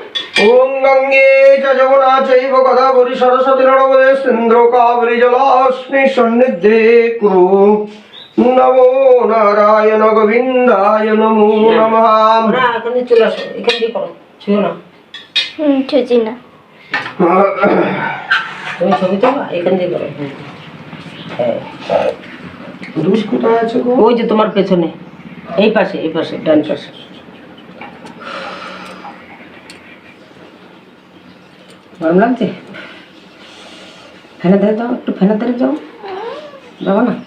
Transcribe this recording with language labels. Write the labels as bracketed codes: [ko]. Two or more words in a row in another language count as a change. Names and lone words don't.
[sa] ओम गंगे च जमुना चैव गोदावरी सरस्वती नर्मदे सिंधु कावेरी जलास्मि सन्निधे कुरु नमो नारायण गोविंदाय नमो नमः [bn] না এখানে চলে আসো এখান দিয়ে করো ছুঁয়ো না ছুঁচি না তুমি ছবি তোলা এখান দিয়ে করো দুষ কোথায় আছে গো ওই যে তোমার পেছনে এই পাশে ডান পাশে গরম লাগছে ফ্যানে ধরে দাও একটু ফ্যানে ধরে যাও যাবো না